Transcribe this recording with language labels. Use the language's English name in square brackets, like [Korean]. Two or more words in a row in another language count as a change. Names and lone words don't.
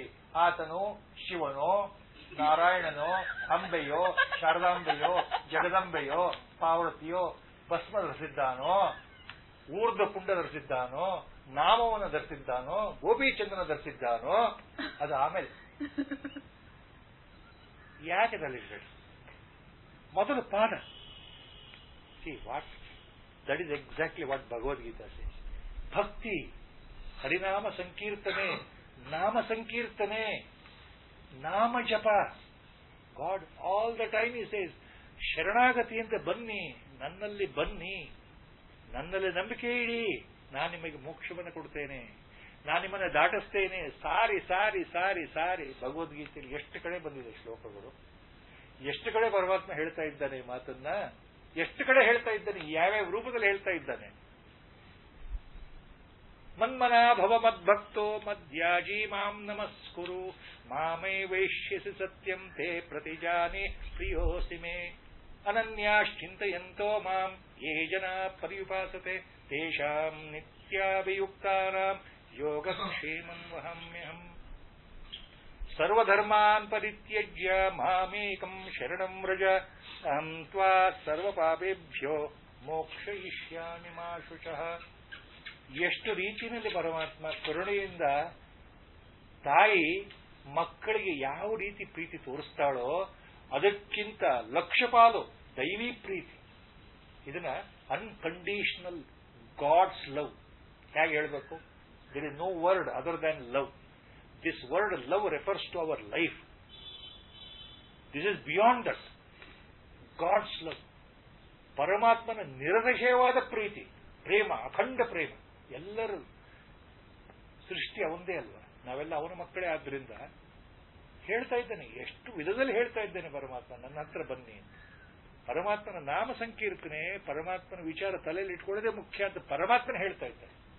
[Kannada] ಆತನು ಶಿವನೋ, ನಾರಾಯಣನೋ, ಅಂಬೆಯೋ, ಶಾರದಾಂಬೆಯೋ, ಜಗದಂಬೆಯೋ, ಪಾರ್ವತಿಯೋ, ಭಸ್ಮ ಧರಿಸಿದ್ದಾನೋ, ಊರ್ಧ್ವ ಪುಂಡ ಧರಿಸಿದ್ದಾನೋ, ನಾಮವನ್ನು ಧರಿಸಿದ್ದಾನೋ, ಗೋಪಿಚಂದ್ರನ ಧರಿಸಿದ್ದಾನೋ, ಅದು ಆಮೇಲೆ. ಯಾಕೆ ತಲೆಬೇಡ? ಮೊದಲು ಪಾದ. [English] See what that is exactly what Bhagavad Gita says. [Kannada] ಭಕ್ತಿ, ಹರಿನಾಮ ಸಂಕೀರ್ತನೆ, ನಾಮ ಸಂಕೀರ್ತನೆ, ನಾಮ ಜಪ, [English] God all the time he says, [Kannada] ಶರಣಾಗತಿಯಂತೆ ಬನ್ನಿ, ನನ್ನಲ್ಲಿ ಬನ್ನಿ, ನನ್ನಲ್ಲಿ ನಂಬಿಕೆ ಇಡಿ, ನಾನು ನಿಮಗೆ ಮೋಕ್ಷವನ್ನು ಕೊಡ್ತೇನೆ, ನಾನು ನಿಮ್ಮನ್ನು ದಾಟಿಸ್ತೇನೆ. ಸಾರಿ ಸಾರಿ ಸಾರಿ ಸಾರಿ ಭಗವದ್ಗೀತೆಯಲ್ಲಿ ಎಷ್ಟು ಕಡೆ ಬಂದಿದೆ ಶ್ಲೋಕಗಳು, ಎಷ್ಟು ಕಡೆ ಪರಮಾತ್ಮ ಹೇಳ್ತಾ ಇದ್ದಾನೆ ಈ ಮಾತನ್ನ, ಎಷ್ಟು ಕಡೆ ಹೇಳ್ತಾ ಇದ್ದಾನೆ, ಯಾವ್ಯಾವ ರೂಪದಲ್ಲಿ ಹೇಳ್ತಾ ಇದ್ದಾನೆ. [Sanskrit] ಮನ್ಮನಾ ಭವ ಮದ್ಭಕ್ತೋ ಮದ್ಯಾಜೀ ಮಾಂ ನಮಸ್ಕುರು ಮಾಮೇ ವೈಶ್ಯಸಿ ಸತ್ಯಂ ತೇ ಪ್ರತಿಜಾನಿ ಪ್ರಿಯೋಸಿ ಮೇ ಅನನ್ಯಾಶ್ಚಿಂತಯಂತೋ ಮಾಂ ಯೇ ಜನಾ ಪರ್ಯುಪಾಸತೆ ತೇಷಾಂ ನಿತ್ಯಾಭಿಯುಕ್ತಾನಾಂ ಯೋಗಕ್ಷೇಮಂ ವಹಾಮ್ಯಹಂ. ಸರ್ವಧರ್ಮಾನ್ ಪರಿತ್ಯಜ್ಯ ಮಾಮೇಕಂ ಶರಣಂ ವ್ರಜ ಅಹಂ ತ್ವಾ ಸರ್ವಪಾಪೇಭ್ಯೋ ಮೋಕ್ಷಯಿಷ್ಯಾಮಿ ಮಾ ಶುಚಃ. [Kannada] ಎಷ್ಟು ರೀತಿಯಲ್ಲಿ ಪರಮಾತ್ಮ ಕರುಣೆಯಿಂದ ತಾಯಿ ಮಕ್ಕಳಿಗೆ ಯಾವ ರೀತಿ ಪ್ರೀತಿ ತೋರಿಸ್ತಾಳೋ ಅದಕ್ಕಿಂತ ಲಕ್ಷ ಪಾಲು ದೈವಿ ಪ್ರೀತಿ. ಇದನ್ನ [English] unconditional God's love [Kannada] ಹೇಗೆ ಹೇಳಬೇಕು? [English] There is no word other than love. This word love refers to our life. This is beyond that. God's love, [Kannada] ಪರಮಾತ್ಮನ ನಿರತಿಶಯವಾದ ಪ್ರೀತಿ, ಪ್ರೇಮ, ಅಖಂಡ ಪ್ರೇಮ. ಎಲ್ಲರೂ ಸೃಷ್ಟಿ ಅವಂದೇ ಅಲ್ವಾ, ನಾವೆಲ್ಲ ಅವನ ಮಕ್ಕಳೇ. ಆದ್ರಿಂದ ಹೇಳ್ತಾ ಇದ್ದಾನೆ, ಎಷ್ಟು ವಿಧದಲ್ಲಿ ಹೇಳ್ತಾ ಇದ್ದೇನೆ ಪರಮಾತ್ಮ, ನನ್ನ ಹತ್ರ ಬನ್ನಿ. ಪರಮಾತ್ಮನ ನಾಮ ಸಂಕೀರ್ತನೆ, ಪರಮಾತ್ಮನ ವಿಚಾರ ತಲೆಯಲ್ಲಿ ಇಟ್ಕೊಳ್ಳೋದೇ ಮುಖ್ಯ ಅಂತ ಪರಮಾತ್ಮನ ಹೇಳ್ತಾ ಇದ್ದಾರೆ.